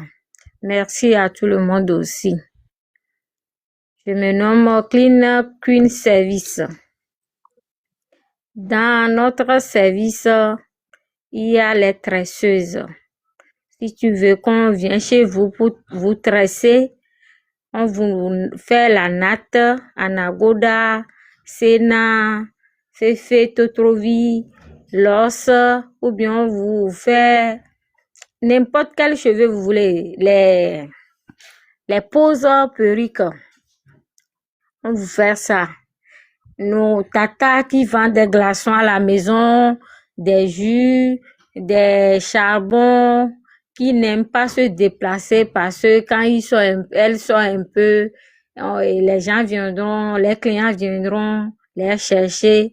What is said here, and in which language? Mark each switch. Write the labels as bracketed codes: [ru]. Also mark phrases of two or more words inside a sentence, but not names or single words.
[fr] Merci à tout le monde aussi. Je me nomme Clean Queen Service. Dans notre service, il y a les tresseuses. Si tu veux qu'on vienne chez vous pour vous tresser, on vous fait la natte, anagoda, sena, fefe, totrovi, l'os, ou bien on vous fait n'importe quel cheveu vous voulez, les poses perruques. On vous fait ça. Nos tatas qui vendent des glaçons à la maison, des jus, des charbons, qui n'aiment pas se déplacer parce que quand elles sont un peu, les gens viendront, les clients viendront les chercher.